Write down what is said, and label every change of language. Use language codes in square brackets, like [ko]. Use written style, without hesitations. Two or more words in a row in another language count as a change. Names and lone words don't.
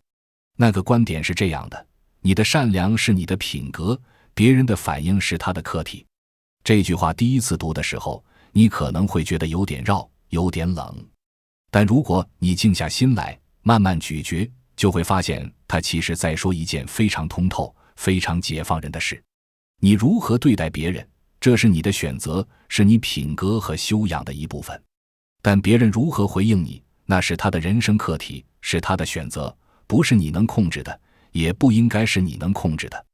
[zh] 那個觀點是這樣的：你的善良是你的品格，別人的反應是他的課題。這句話第一次讀的時候，你可能會覺得有點繞，有點冷。但如果你靜下心來，慢慢咀嚼，就會發現他其實在說一件非常通透、非常解放人的事。你如何对待別人，這是你的選擇，是你品格和修養的一部分。但別人如何回應你，那是他的人生課題，是他的選擇，不是你能控制的，也不應該是你能控制的。